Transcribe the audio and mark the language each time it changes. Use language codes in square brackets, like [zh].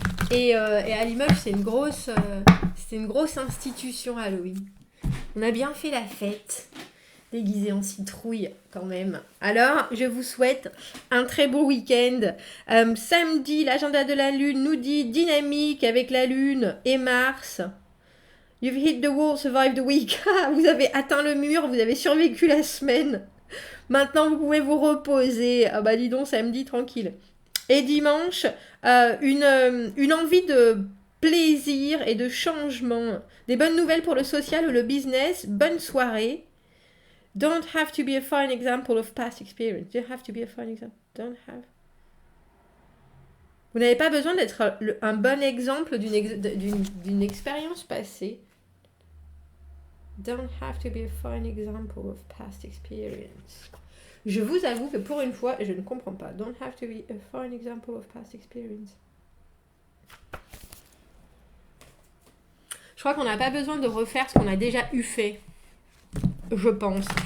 [fr] Et à Limoges, c'était une grosse institution Halloween. On a bien fait la fête. Déguisé en citrouille quand même. Alors, je vous souhaite un très beau week-end. Samedi, l'agenda de la Lune nous dit dynamique avec la Lune et Mars. [en] You've hit the wall, survived the week. [fr] Vous avez atteint le mur, vous avez survécu la semaine. Maintenant, vous pouvez vous reposer. Ah bah dis donc, samedi, tranquille. Et dimanche, une envie de plaisir et de changement. Des bonnes nouvelles pour le social ou le business. Bonne soirée. [en] Don't have to be a fine example of past experience. Don't have to be a fine example. Don't have. [fr] Vous n'avez pas besoin d'être un bon exemple d'une expérience passée. [en] Don't have to be a fine example of past experience. [fr] Je vous avoue que pour une fois, je ne comprends pas. [en] Don't have to be a fine example of past experience. [fr] Je crois qu'on n'a pas besoin de refaire ce qu'on a déjà eu fait. Je pense.